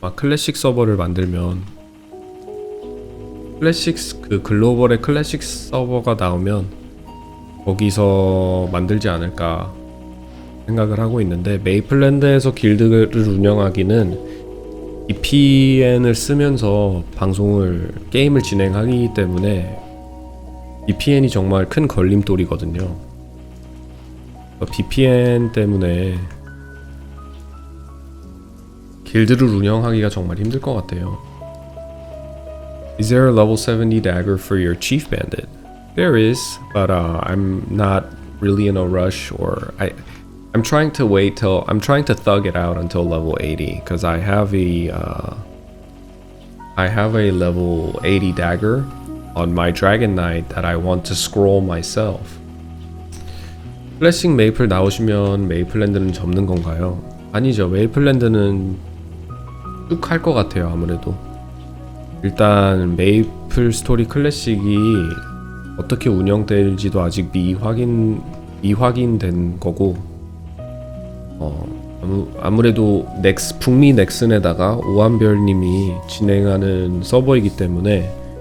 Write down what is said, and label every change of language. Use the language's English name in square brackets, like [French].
[Korean] 클래식 서버를 만들면 클래식 그 글로벌의 클래식 서버가 나오면 거기서 만들지 않을까 생각을 하고 있는데, 메이플랜드에서 길드를 운영하기는 VPN을 쓰면서 게임을 진행하기 때문에 VPN이 정말 큰 걸림돌이거든요. VPN 때문에 길드를 운영하기가 정말 힘들 것 같아요. [English] Is there a level 70 dagger for your chief bandit? There is, but I'm not really in a rush, or I'm trying to wait till I'm trying to thug it out until level 80 because I have a level 80 dagger on my Dragon Knight that I want to scroll myself. [Korean] 클래식 메이플 나오시면 메이플랜드는 접는 건가요? 아니죠. 메이플랜드는 쭉 할 것 같아요. 아무래도 일단 메이플스토리 클래식이 어떻게 운영될지도 아직 미확인된 거고, 아무래도 북미 넥슨에다가 오한별님이 진행하는 서버이기 때문에